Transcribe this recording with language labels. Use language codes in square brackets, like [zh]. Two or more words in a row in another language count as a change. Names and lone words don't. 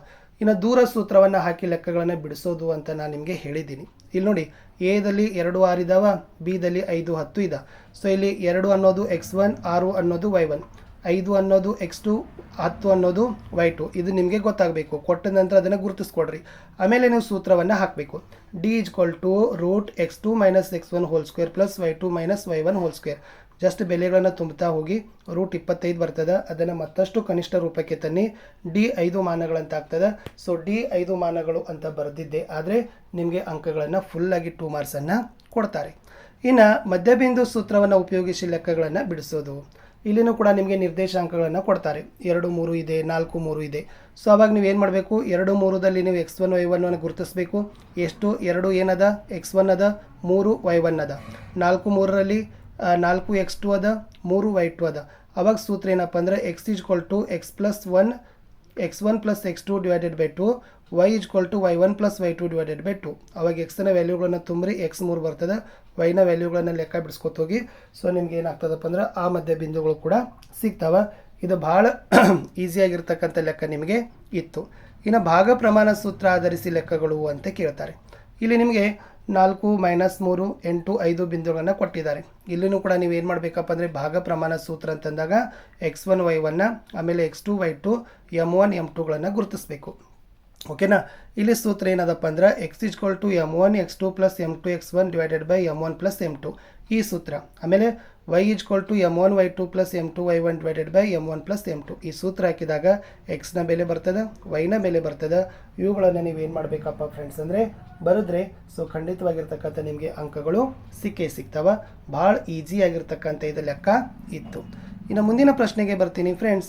[kn] ಇನ್ನು ದೂರ ಸೂತ್ರವನ್ನು ಹಾಕಿ ಲೆಕ್ಕಗಳನ್ನು ಬಿಡಿಸೋದು ಅಂತ ನಾನು ನಿಮಗೆ ಹೇಳಿದ್ದೀನಿ. ಇಲ್ಲಿ ನೋಡಿ, ಎದಲ್ಲಿ 2 6 ಇದಾವೆ, ಬಿದಲ್ಲಿ 5 10 ಇದೆ. ಸೊ ಇಲ್ಲಿ 2 ಅನ್ನೋದು x1, 6 ಅನ್ನೋದು y1, 5 ಅನ್ನೋದು x2, 10 ಅನ್ನೋದು y2. ಇದು ನಿಮಗೆ ಗೊತ್ತಾಗಬೇಕು. ಕೊಟ್ಟ ನಂತರ ಅದನ್ನು ಗುರುತಿಸ್ಕೊಡ್ರಿ. ಆಮೇಲೆ ನೀವು ಸೂತ್ರವನ್ನು ಹಾಕಬೇಕು. [en] d √ x2 - x1 2 + y2 - y1 2. [kn] ಜಸ್ಟ್ ಬೆಲೆಗಳನ್ನು ತುಂಬುತ್ತಾ ಹೋಗಿ √25 ಬರ್ತದೆ. ಅದನ್ನು ಮತ್ತಷ್ಟು ಕನಿಷ್ಠ ರೂಪಕ್ಕೆ ತನ್ನಿ. ಡಿ 5 ಮಾನಗಳಂತ ಆಗ್ತದೆ. ಸೊ ಡಿ 5 ಮಾನಗಳು ಅಂತ ಬರೆದಿದ್ದೆ ಆದರೆ ನಿಮಗೆ ಅಂಕಗಳನ್ನು ಫುಲ್ಲಾಗಿ 2 ಮಾರ್ಕ್ಸನ್ನು ಕೊಡ್ತಾರೆ. ಇನ್ನು ಮಧ್ಯಬಿಂದು ಸೂತ್ರವನ್ನು ಉಪಯೋಗಿಸಿ ಲೆಕ್ಕಗಳನ್ನು ಬಿಡಿಸೋದು. ಇಲ್ಲಿನೂ ಕೂಡ ನಿಮಗೆ ನಿರ್ದೇಶಾಂಕಗಳನ್ನು ಕೊಡ್ತಾರೆ. 2 3 ಇದೆ, 4 3 ಇದೆ. ಸೊ ಅವಾಗ ನೀವು ಏನು ಮಾಡಬೇಕು? 2 3ದಲ್ಲಿ ನೀವು x1 y1 ಅನ್ನು ಗುರುತಿಸಬೇಕು. ಎಷ್ಟು? 2 ಏನದ? x1 ಅದ, 3 y1 ಅದ. 4 3ರಲ್ಲಿ 4 x2 ಅದ, 3 y2 ಅದ. ಅವಾಗ ಸೂತ್ರ ಏನಪ್ಪ ಅಂದರೆ x = x + 1 x1 + x2 / 2 y = y1 + y2 / 2. ಅವಾಗ ಎಕ್ಸ್ನ ವ್ಯಾಲ್ಯೂಗಳನ್ನು ತುಂಬ್ರಿ, x3 ಬರ್ತದೆ. ವೈನ ವ್ಯಾಲ್ಯೂಗಳನ್ನು ಲೆಕ್ಕ ಬಿಡಿಸ್ಕೊತ ಹೋಗಿ. ಸೊ ನಿಮ್ಗೆ ಏನಾಗ್ತದಪ್ಪ ಅಂದ್ರೆ ಆ ಮಧ್ಯ ಬಿಂದುಗಳು ಕೂಡ ಸಿಗ್ತಾವೆ. ಇದು ಭಾಳ ಈಸಿಯಾಗಿರ್ತಕ್ಕಂಥ ಲೆಕ್ಕ ನಿಮಗೆ ಇತ್ತು. ಇನ್ನು ಭಾಗ ಪ್ರಮಾಣ ಸೂತ್ರ ಆಧರಿಸಿ ಲೆಕ್ಕಗಳು ಅಂತ ಕೇಳ್ತಾರೆ. ಇಲ್ಲಿ ನಿಮಗೆ 4 - 3 8 5 ಬಿಂದುಗಳನ್ನು ಕೊಟ್ಟಿದ್ದಾರೆ. ಇಲ್ಲಿನೂ ಕೂಡ ನೀವು ಏನು ಮಾಡಬೇಕಪ್ಪ ಅಂದರೆ ಭಾಗ ಪ್ರಮಾಣ ಸೂತ್ರ ಅಂತಂದಾಗ x1 y1 ಆಮೇಲೆ x2 y2 m1 m2ಗಳನ್ನು ಗುರುತಿಸಬೇಕು. ಓಕೆನಾ? ಇಲ್ಲಿ ಸೂತ್ರ ಏನದಪ್ಪ ಅಂದ್ರೆ x = m1 x2 + m2 x1 / m1 + m2 ಈ ಸೂತ್ರ. ಆಮೇಲೆ y = m1 y2 + m2 y1 / m1 + m2 ಈ ಸೂತ್ರ ಹಾಕಿದಾಗ ಎಕ್ಸ್ನ ಬೆಲೆ ಬರ್ತದೆ, ವೈನ ಬೆಲೆ ಬರ್ತದೆ. ಇವುಗಳನ್ನು ನೀವೇನು ಮಾಡಬೇಕಪ್ಪ ಫ್ರೆಂಡ್ಸ್ ಅಂದರೆ ಬರೆದ್ರೆ ಸೊ ಖಂಡಿತವಾಗಿರ್ತಕ್ಕಂಥ ನಿಮಗೆ ಅಂಕಗಳು ಸಿಕ್ಕೇ ಸಿಗ್ತಾವೆ. ಭಾಳ ಈಸಿಯಾಗಿರ್ತಕ್ಕಂಥ ಇದು ಲೆಕ್ಕ ಇತ್ತು. ಇನ್ನು ಮುಂದಿನ ಪ್ರಶ್ನೆಗೆ ಬರ್ತೀನಿ ಫ್ರೆಂಡ್ಸ್.